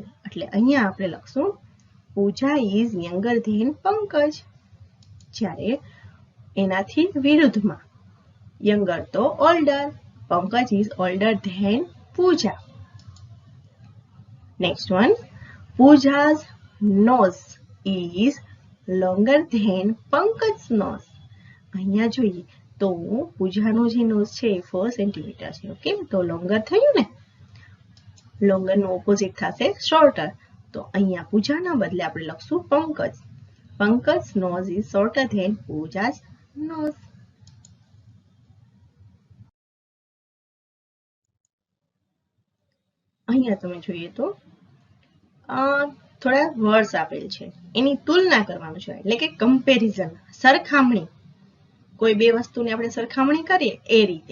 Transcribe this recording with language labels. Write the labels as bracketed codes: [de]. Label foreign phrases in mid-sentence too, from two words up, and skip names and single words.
[gu] એટલે અહીંયા આપણે લખશું [en] પૂજા is younger than પંકજ. [gu] જ્યારે એનાથી વિરુદ્ધમાં યંગર તો ઓલ્ડર. [en] પંકજ is older than પૂજા. Next one, પૂજા's nose is longer than પંકજ's nose. [gu] અહીંયા જોઈએ તો પૂજાનો જે નોઝ છે એ 4 સેન્ટીમીટર છે. ઓકે. તો લોંગર થયું ને. લોંગરનું ઓપોઝિટ થશે શોર્ટર. તો અહીંયા પૂજાના બદલે આપણે લખશું પંકજ. [en] પંકજ's nose is shorter than પૂજા's nose. [gu] અહીંયા તમે જોઈએ તો થોડા વર્ડ્સ આપેલ છે એની તુલના કરવાનું છે એટલે કે કમ્પેરિઝન, સરખામણી. કોઈ બે વસ્તુની આપણે સરખામણી કરીએ એ રીતે.